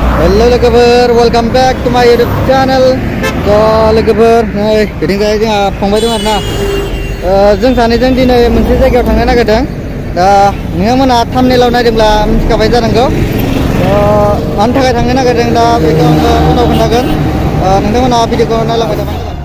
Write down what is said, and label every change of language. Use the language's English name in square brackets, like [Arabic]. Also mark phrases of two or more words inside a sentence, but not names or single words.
[English] Halo logofer, welcome back to my YouTube channel. So logofer, [Bodo] नै बिदिनो जोंहा फंबाय दं आरोना। जों सानैजों दिनै मोनसे जायगायाव थांनो नागिरदों। दा नोंथांमोना थाम्बनेइलाव नायदोंब्ला मिथिखाबाय जानांगौ। मानि थाखाय थांनो नागिरदों दा बेखौ आङो उनाव खोन्थागोन। नोंथांमोना भिडिअखौ नायलांबाय थाबानो जाबाय।